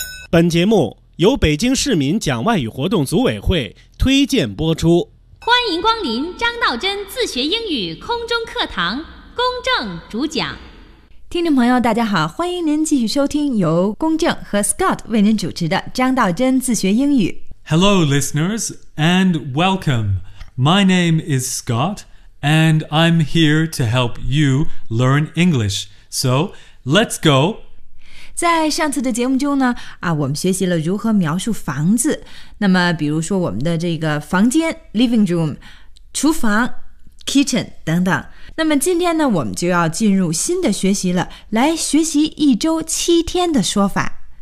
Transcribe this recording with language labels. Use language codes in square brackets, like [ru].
[zh] 本节目由北京市民讲外语活动组委会推荐播出。欢迎光临张道真自学英语空中课堂，公正主讲。听众朋友大家好，欢迎您继续收听由公正和 Scott 为您主持的张道真自学英语。 [en] Hello, listeners, and welcome. My name is Scott, and I'm here to help you learn English. So, let's go. [zh] 在上次的节目中呢，我们学习了如何描述房子。那么，比如说我们的这个房间 living room, 厨房 kitchen 等等。那么今天呢，我们就要进入新的学习了，来学习一周七天的说法。